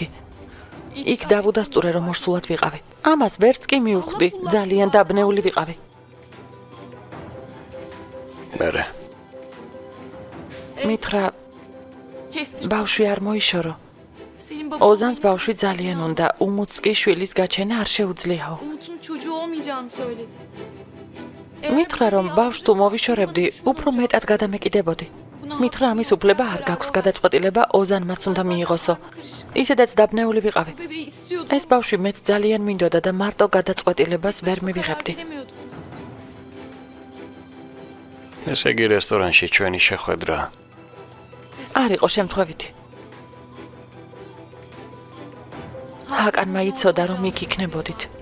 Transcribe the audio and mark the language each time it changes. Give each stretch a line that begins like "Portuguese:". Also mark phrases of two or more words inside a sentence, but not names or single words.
Georgian: იქ დავუდასტურე რომ ორსულად ვიყავი. ამას ვერც კი მივხვდი, ძალიან დაბნეული ვიყავი. მერე მითხრა ბავშვი არ მოიშორო. ozan's ბავშვი ძალიან უნდა, უმუც კი შვილის გაჩენა არ შეუძლიაო.
Turkish: Umut'un çocuğu olmayacağını söyledi.
Georgian: მითხრა რომ ბავშვს თუ მოვიშორებდი, უფრო მეტად გადამეკიდებოდი. მითხრა ამის უფლება არ გაქვს, გადაწყვეტილება ozanმაც უნდა მიიღოსო. ისედაც დაბნეული ვიყავი.
Turkish: Bebeği istiyordu.
Georgian: ეს ბავშვი მეც ძალიან მინდოდა და მარტო გადაწყვეტილებას ვერ მივიღებდი.
Turkish: Veremiyordu.
Georgian: ესე იგი რესტორანში ჩვენი შეხვედრა არ იყო შემთხვევითი. ჰაკანმა იცოდა რომ იქ იქნებოდით.